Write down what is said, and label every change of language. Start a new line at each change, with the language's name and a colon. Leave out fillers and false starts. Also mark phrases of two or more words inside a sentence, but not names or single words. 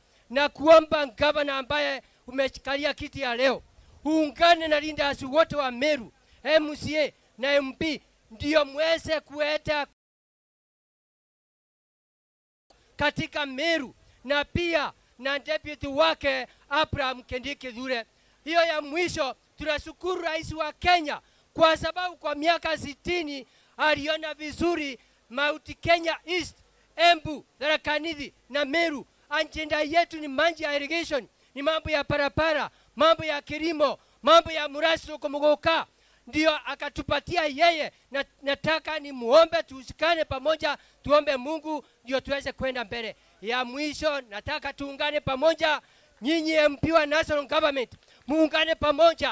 Swahili: Na kuomba governor ambaye umeshikalia kiti ya leo, uungane na leaders wote wa Meru, MCA na MP, ndio mweze kueta katika Meru, na pia na deputy wake Abraham Kindiki Kithure. Hiyo ya mwisho, tunashukuru rais wa Kenya kwa sababu kwa miaka 60 aliona vizuri Mount Kenya East, Embu, Tharaka Nithi na Meru. Agenda yetu ni maji ya irrigation, ni mambo ya barabara, mambo ya kilimo, mambo ya murasho kumugoka. Ndio akatupatia yeye, na nataka ni muombe tushikane pamoja, tuombe Mungu ndio tuweze kwenda mbele. Ya mwisho, nataka tuungane pamoja, nyinyi MP wa
English: National Government,
Swahili: muungane pamoja.